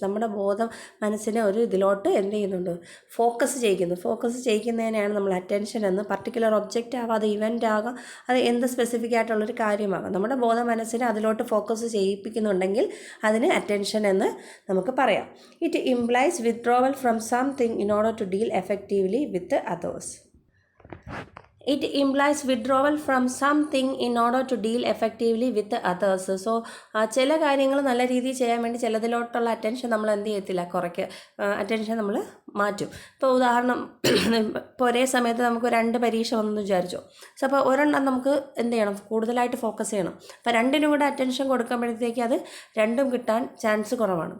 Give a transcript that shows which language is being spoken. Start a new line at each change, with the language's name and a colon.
Malayalam: നമ്മുടെ ബോധം മനസ്സിനെ ഒരു ഇതിലോട്ട് എന്ത് ചെയ്യുന്നുണ്ട്, ഫോക്കസ് ചെയ്യിക്കുന്നതിനെയാണ് നമ്മൾ അറ്റൻഷൻ എന്ന്. പർട്ടിക്കുലർ ഒബ്ജക്റ്റ് ആവാം, അത് ഇവൻ്റ് ആകാം, അത് എന്ത് സ്പെസിഫിക് ആയിട്ടുള്ളൊരു കാര്യമാകാം. നമ്മുടെ ബോധ മനസ്സിനെ അതിലോട്ട് ഫോക്കസ് ചെയ്യിപ്പിക്കുന്നുണ്ടെങ്കിൽ അതിന് അറ്റൻഷൻ എന്ന് നമുക്ക് പറയാം.
English: It implies withdrawal from something in order to deal effectively with others. It implies withdrawal from something in order to deal effectively with others.
Malayalam: So ചില കാര്യങ്ങൾ നല്ല രീതിയിൽ ചെയ്യാൻ വേണ്ടി ചിലതിലോട്ടുള്ള അറ്റൻഷൻ നമ്മൾ എന്ത് ചെയ്യത്തില്ല, അറ്റൻഷൻ നമ്മൾ മാറ്റും. ഇപ്പോൾ ഉദാഹരണം, ഇപ്പോൾ ഒരേ സമയത്ത് നമുക്ക് 2 പരീക്ഷ വന്നെന്ന് വിചാരിച്ചോ. സോ അപ്പോൾ ഒരെണ്ണം നമുക്ക് എന്ത് ചെയ്യണം, കൂടുതലായിട്ട് ഫോക്കസ് ചെയ്യണം. അപ്പോൾ 2നും കൂടെ അറ്റൻഷൻ കൊടുക്കുമ്പോഴത്തേക്ക് അത് 2ഉം കിട്ടാൻ ചാൻസ് കുറവാണ്.